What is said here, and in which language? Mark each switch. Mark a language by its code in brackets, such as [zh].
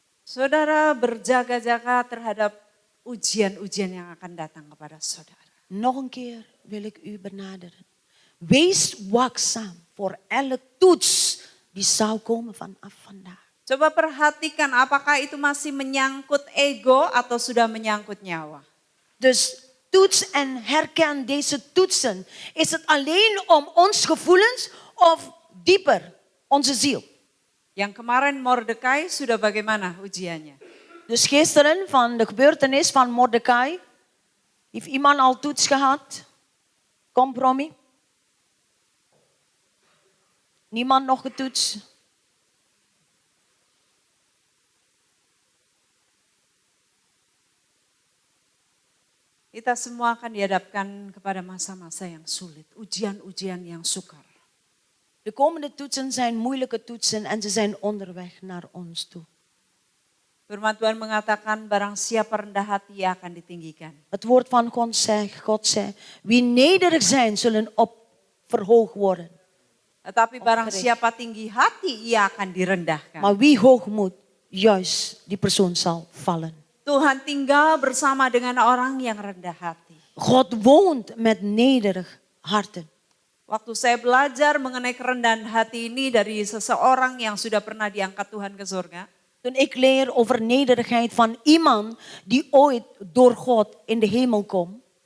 [id] Saudara berjaga-jaga terhadap ujian-ujian yang akan datang kepada saudara. [nl] Nog een keer wil ik u benaderen. Wees waakzaam voor elke toets die zou komen vanaf vandaag. [id] Coba perhatikan apakah itu masih menyangkut ego atau sudah menyangkut nyawa. [nl] Dus toets en herken deze toetsen. Is het alleen om ons gevoelens of dieper onze ziel? [id] Yang kemarin Mordekai sudah bagaimana ujiannya? [nl] Dus gisteren van de gebeurtenis van Mordecai. Heeft iemand al toets gehad? Compromis? Niemand nog getoetst? [id] Kita semua akan dihadapkan kepada masa-masa yang sulit, ujian-ujian yang sukar. [nl] De komende toetsen zijn moeilijke toetsen en ze zijn onderweg naar ons toe. [id] Firman Tuhan mengatakan barang siapa rendah hati ia akan ditinggikan. [nl] Het woord van God zegt, wie nederig zijn zullen verhoogd worden. [id] Tetapi barang siapa tinggi hati ia akan direndahkan. [nl] Maar wie hoog moet, juist die persoon zal vallen. [id] Tuhan tinggal bersama dengan orang yang rendah hati. [nl] God woont met nederig harten. [id] Waktu saya belajar mengenai kerendahan hati ini dari seseorang yang sudah pernah diangkat Tuhan ke surga. [nl] Toen ik leer over nederigheid van iemand die ooit door God in de hemel komt.